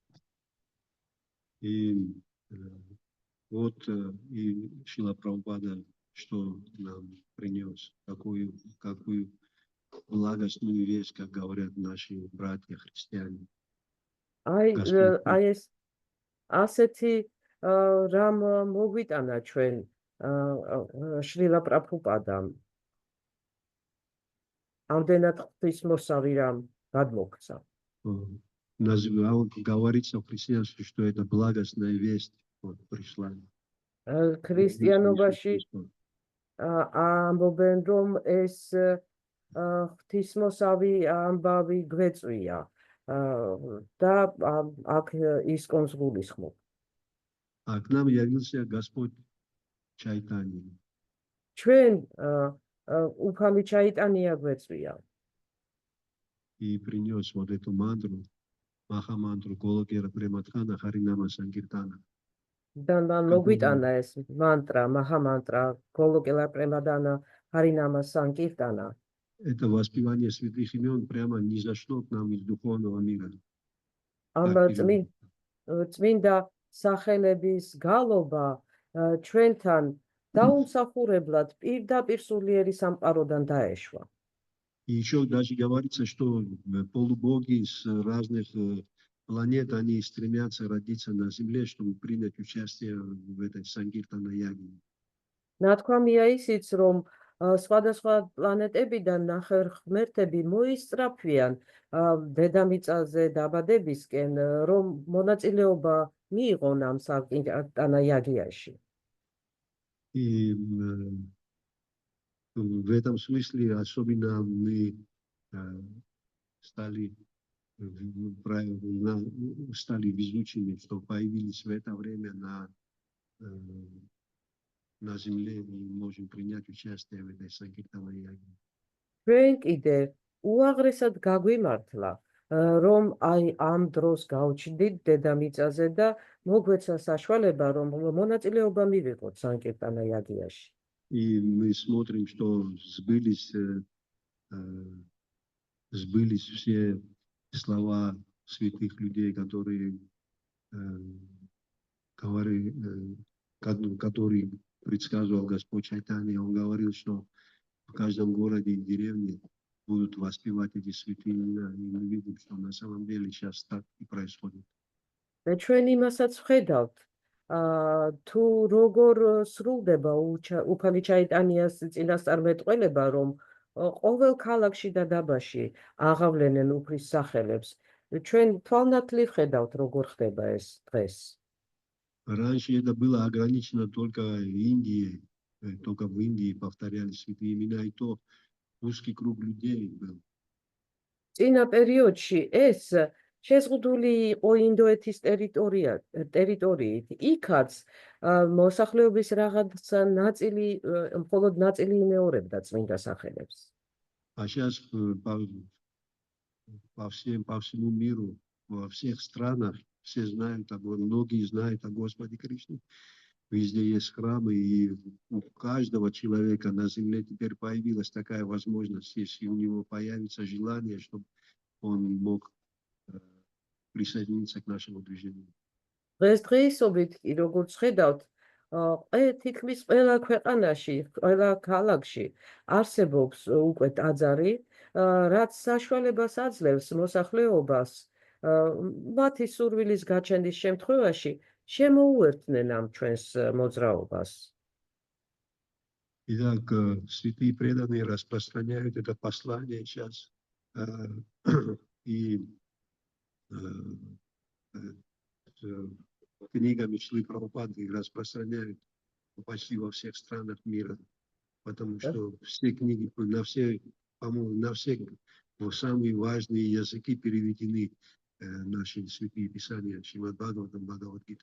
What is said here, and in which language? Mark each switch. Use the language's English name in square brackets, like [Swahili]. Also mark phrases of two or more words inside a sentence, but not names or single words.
[Russian] И вот и Шрила Прабхупада, что нам принес, какую благостную весть, как говорят наши братья христиане. [Georgian] ეს ასეთი რამ მოგვიტანა ჩვენ შრილა პრაბჰუპადამ. ამდენად ღვთისმოსავი რამ გადმოგვცა. [Russian] Говорится в христианстве, что это благостная весть пришла. [Georgian] ქრისტიანობაში ამბობენ, რომ ეს ღვთისმოსავი ამბავი გვეწვია და აქ ისკონს გულისხმობ. [Russian] А к нам явился Господь Чайтанья. [Georgian] ჩვენ უფალი ჩაიტანია გვეწვია. [Russian] И принес вот эту мантру, Махамантру Голокера Премадхана Харинама Санкиртана. [Georgian] და მოგვიტანა ეს мантрა, Махамантра, Голокера Премадхана Харинама Санкиртана. [Russian] Это воспевание святых имен прямо не зашло к нам из духовного мира. [Georgian] ამ წმინდა სახელების გალობა ჩვენთან დაუმსახურებლად პირდაპირ სულიერი სამყაროდან დაეშვა. [Russian] И еще даже говорится, что полубоги с разных планет, они стремятся родиться на Земле, чтобы принять участие в этой Санкиртана-яге. [Georgian] ნათქვამია ისიც, რომ სხვადასხვა პლანეტებიდან ნახევარღმერთები მოისწრაფვიან დედამიწაზე დაბადებისკენ, რომ მონაწილეობა მიიღონ ამ Санкиртана-ягიაში. [Russian] И в этом смысле особенно мы стали везучими, что появились в это время на Земле, и можем принять участие в этой Санкиртана-яге. [Georgian] ჩვენ კიდე უაღრესად გაგვიმართლა, რომ აი ამ დროს გავჩნდით დედამიწაზე და მოგვეცა საშუალება, რომ მონაწილეობა მივიღოთ Санкиртана-ягიაში. [Russian] И мы смотрим, что сбылись все слова святых людей, которые предсказывал Господь Чайтанья. Он говорил, что в каждом городе и деревне будут воспевать эти святые имена. И мы видим, что на самом деле сейчас так и происходит. [Georgian] ჩვენ იმასაც ვხედავთ, თუ როგორ სრულდება უფალი ჩაიტანიას წინასწარმეტყველება, რომ ყოველ ქალაქში და დაბაში აღავლენენ უფლის სახელებს. ჩვენ თვალნათლივ ხედავთ, როგორ ხდება ეს დღეს. [Russian] Раньше это было ограничено только Индией, только в Индии повторяли святые имена, и то узкий круг людей был. [Georgian] წინა პერიოდში ეს შეზღუდული იყო ინდოეთის ტერიტორიით. იქაც მოსახლეობის რაღაცა ნაწილი, მხოლოდ ნაწილი იმეორებდა წმინდა სახელებს. [Russian] А сейчас по всему миру, во всех странах все знают, многие знают о Господе Кришне. Везде есть храмы, и у каждого человека на земле теперь появилась такая возможность, если у него появится желание, чтобы он мог присоединиться к нашему движению. [Georgian] დღესდღეობით კი როგორც ხედავთ, თითქმის ყველა ქვეყანაში, ყველა ქალაქში არსებობს უკვე ტაძარი, რაც საშუალებას აძლევს მოსახლეობას მათი სურვილის გაჩენდის შემთხვევაში შემოუერთდნენ ამ ჩვენს მოძრაობას. [Russian] Итак, святые преданные распространяют это послание сейчас, и книгами Шрилы Прабхупады распространяют почти во всех странах мира, потому что все книги, по-моему, на все самые важные языки переведены наши святые писания, Шримад Бхагаватам, Бхагавад-гита.